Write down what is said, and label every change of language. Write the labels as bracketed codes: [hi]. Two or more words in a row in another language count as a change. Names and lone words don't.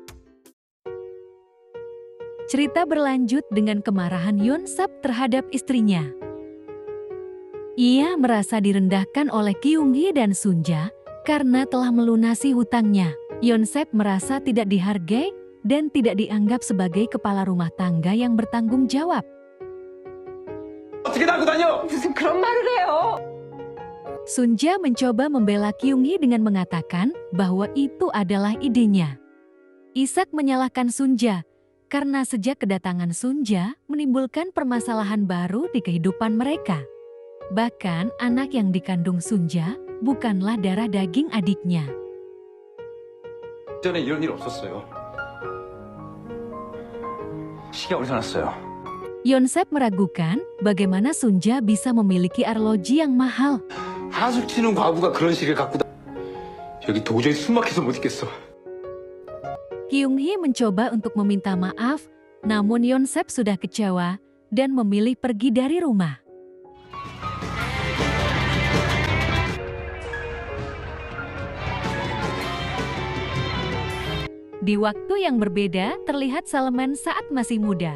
[id] Cerita berlanjut dengan kemarahan Yeon-sap terhadap istrinya. Ia merasa direndahkan oleh Kyung-hee dan Sunja karena telah melunasi hutangnya. Yeon-sap merasa tidak dihargai dan tidak dianggap sebagai kepala rumah tangga yang bertanggung jawab. [ko] 무슨 그런 말을 해요? [id] Sunja mencoba membela Kyung-hee dengan mengatakan bahwa itu adalah idenya. Isak menyalahkan Sunja karena sejak kedatangan Sunja menimbulkan permasalahan baru di kehidupan mereka. Bahkan anak yang dikandung Sunja bukanlah darah daging adiknya. [ko] 전에 이런 일 없었어요. 시기가 오래 지났어요. [id] Yeon-sap meragukan bagaimana Sunja bisa memiliki arloji yang mahal. [ko] 하숙 치는 과부가 그런 시계를 갖고 여기 도저히 숨 막혀서 못 있겠어. [id] Kyung-hee mencoba untuk meminta maaf, namun Yeon-sap sudah kecewa dan memilih pergi dari rumah. Di waktu yang berbeda, terlihat Salman saat masih muda.